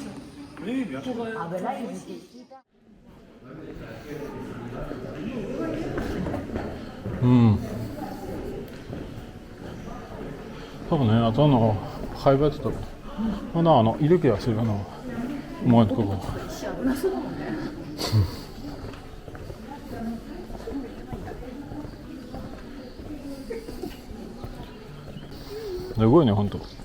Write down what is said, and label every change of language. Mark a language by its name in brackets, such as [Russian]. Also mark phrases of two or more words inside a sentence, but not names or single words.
[French] Oui, bien sûr. Ah ben là, ils étaient super. [Japanese] うん。多分ね、あと会話やってたまだいる気がする前のところ。危なそうだもんね。すごいね、ほんと。